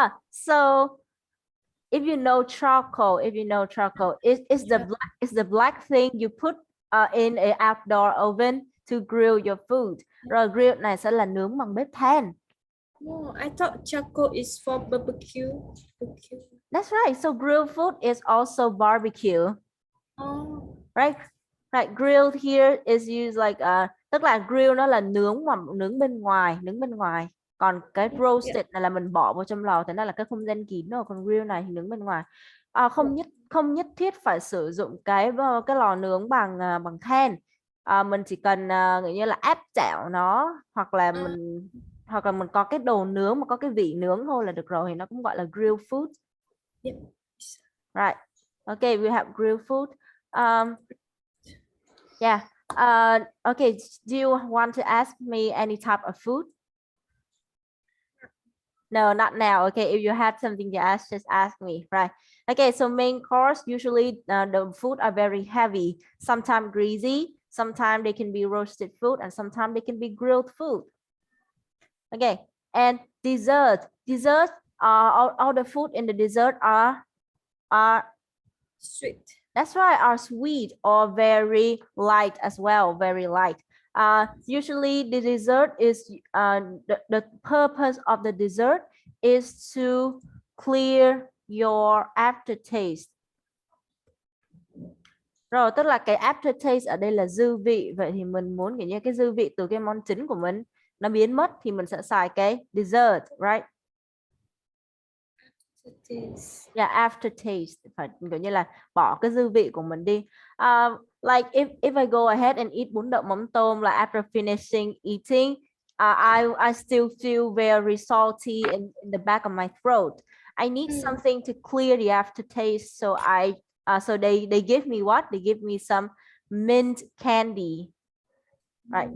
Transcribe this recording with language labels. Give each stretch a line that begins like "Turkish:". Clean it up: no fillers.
English: So if you know charcoal, it's the black thing you put in a outdoor oven to grill your food.
Vietnamese: Rồi grill này sẽ là nướng bằng bếp than.
English: Oh, I thought charcoal is for barbecue. That's right. So grilled food is also barbecue. Oh. Right. Right. Grilled here is used like
Vietnamese: tức là grill nó là nướng mà nướng bên ngoài. Còn cái roasted này là mình bỏ vào trong lò, thì nó là cái không gian kín rồi. Còn grill này thì nướng bên ngoài. Không nhất thiết phải sử dụng cái lò nướng bằng than. Mình chỉ cần gọi như là áp chảo nó, hoặc là mình có cái đồ nướng mà có cái vị nướng thôi là được rồi, thì nó cũng gọi là grilled food.
English: Yep. Right. Okay, we have grilled food. Yeah. Okay, do you want to ask me any type of food? No, not now. Okay, if you have something to ask, just ask me. Right. Okay, so main course, usually the food are very heavy, sometimes greasy, sometimes they can be roasted food, and sometimes they can be grilled food. Okay, and dessert All the food in the dessert are Sweet. That's right, are sweet or very light as well, very light. Usually the dessert is the purpose of the dessert is to clear your aftertaste.
Vietnamese: Rồi, tức là cái aftertaste ở đây là dư vị. Vậy thì mình muốn kiểu như cái dư vị từ cái món chính của mình nó biến mất thì mình sẽ xài cái dessert, right? Yeah, aftertaste, phải kiểu như là bỏ cái dư vị của mình đi.
English: Like if I go ahead and eat bún đậu mắm tôm, like after finishing eating, I still feel very salty in the back of my throat. I need something to clear the aftertaste, so so they give me what? They give me some mint candy, right?